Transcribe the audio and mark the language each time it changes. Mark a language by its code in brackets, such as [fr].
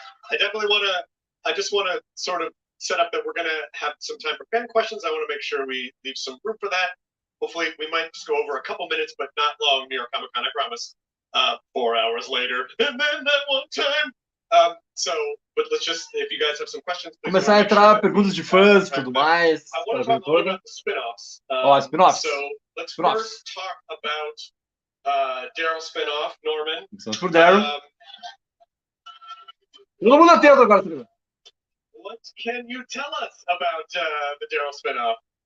[en] I just want to sort of set up that we're going to have some time for fan questions. I want to make sure we leave some room for that. Hopefully, we might just go over a couple minutes, but not long. New York Comic Con, I promise. 4 hours later, and then that one time. But let's just, if you guys have some questions, please. [pt] Começar a entrar perguntas de fãs e tudo mais. [en] I want to talk a little about the spin-offs. Spin-offs. So let's first talk about Daryl spin-off, Norman. [pt] Começamos por Daryl. Todo mundo atento agora, Silvio. [en] What can you tell us about the Daryl spin-off?